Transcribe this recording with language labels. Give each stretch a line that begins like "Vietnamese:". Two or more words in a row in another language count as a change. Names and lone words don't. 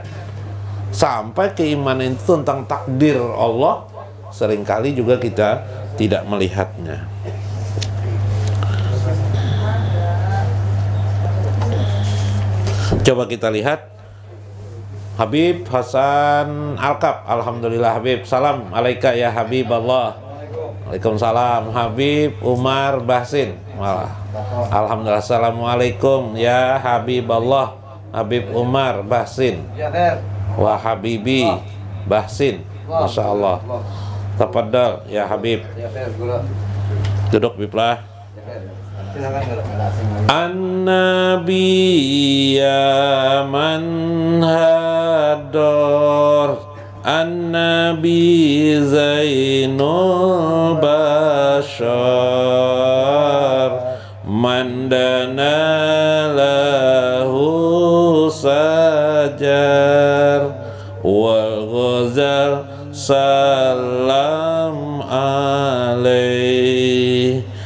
Indonesian: Sampai keimanan itu tentang takdir Allah seringkali juga kita tidak melihatnya. Coba kita lihat Habib Hasan Alkap.
Arabic: الحمد لله حبيب. سلام عليك يا حبيب الله. وعليكم السلام. Habib Umar Bahsin. Alhamdulillah. السلام عليكم يا حبيب الله. Habib Umar Bahsin. Wa Habibi Bahsin. ما شاء الله. تفضل يا حبيب.
Indonesian: Duduk Biblah.
Arabic: النبي من حضر، النبي زين البشر، من دنا له الشجر، والغزال سلم عليه.